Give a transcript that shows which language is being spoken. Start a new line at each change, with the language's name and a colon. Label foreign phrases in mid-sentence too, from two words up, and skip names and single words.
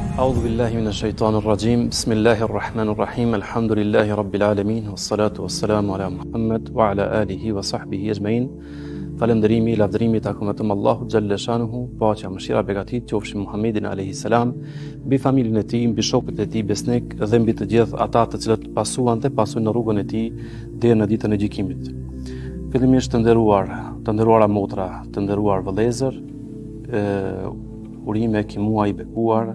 Arabic: أعوذ بالله من الشيطان الرجيم بسم الله الرحمن الرحيم الحمد لله رب العالمين والصلاة والسلام على محمد وعلى آله وصحبه أجمعين.
Albanian: Falënderimi, lavdërimi takon vetëm Allahut
Arabic: جل شأنه,
Albanian: paqja, mëshira, begatit qofshin Muhammedin
Arabic: عليه السلام,
Albanian: mbi familjen e tij, mbi shokët e tij besnik dhe mbi të gjithë ata të cilët pasuan dhe pasojnë në rrugën e tij deri në ditën e gjykimit. Fillimisht të nderuara motra, të nderuar vëllezër, urime ki muaj i bekuar.